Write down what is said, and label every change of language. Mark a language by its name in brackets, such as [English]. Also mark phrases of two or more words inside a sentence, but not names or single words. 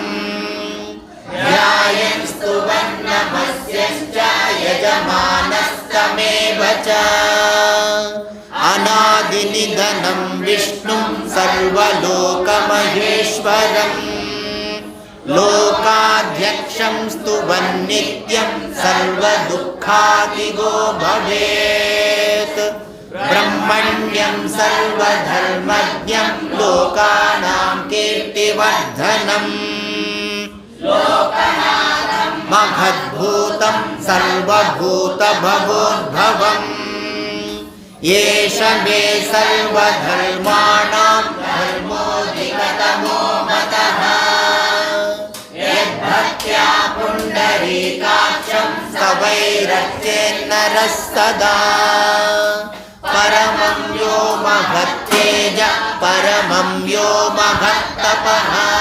[Sanskrit] ధ్యాయన్ స్తువన్ నమస్యశ్చ యజమానస్తమేవ చ. అనాదినిధనం విష్ణుం సర్వలోకమహేశ్వరం. लोकाध्यक्षं स्तुवन्नित्यं सर्वदुःखादिगो भवेत् ब्रह्मण्यं सर्वधर्मज्ञं लोकानां कीर्तिवर्धनम् महद्भूतं सर्वभूतभवोद्भवम् एष मे सर्वधर्माणां धर्मोऽधिकतमो मतः यद्भक्त्या पुण्डरीकाक्षं स्तवैरर्चेन्नरः सदा परमं यो महत्तेज परमं यो महत्तपः